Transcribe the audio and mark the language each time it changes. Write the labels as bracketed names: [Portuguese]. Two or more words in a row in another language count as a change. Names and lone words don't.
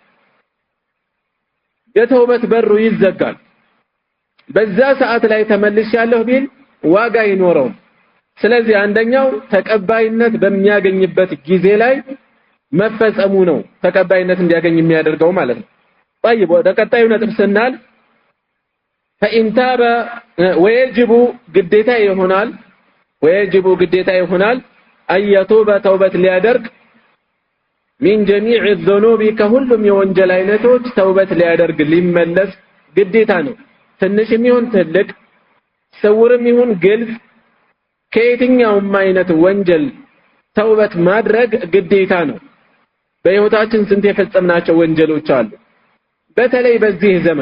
[Amharic] የተውበት በሩ ይዘጋል። በዛ ሰዓት ላይ ተመልሻለሁ ቢል ዋጋ አይኖረውም። ስለዚህ አንደኛው ተቀባይነት በሚያገኝበት ጊዜ ላይ መፈጸሙ ነው ተቀባይነት እንዲያገኝ የሚያደርገው ማለት ነው። طيب ወደ ቀጣዩ ነጥብ ስናል [Arabic] فإن تاب ويجب [Amharic] ግዴታ ይሆናል [Arabic] أن يتوب توبة [Amharic] ሊያደርግ [Arabic] من جميع الذنوب [Amharic] ከሁሉም የወንጀል አይነቶች ተውበት ሊያደርግ ሊመለስ ግዴታ ነው። ትንሽም ይሁን ትልቅ፣ ስውርም ይሁን ግልጽ፣ ከየትኛውም አይነት ወንጀል ተውበት ማድረግ ግዴታ ነው። በህይወታችን ስንት የፈጸምናቸው ወንጀሎች አሉ። በተለይ በዚህ ዘመን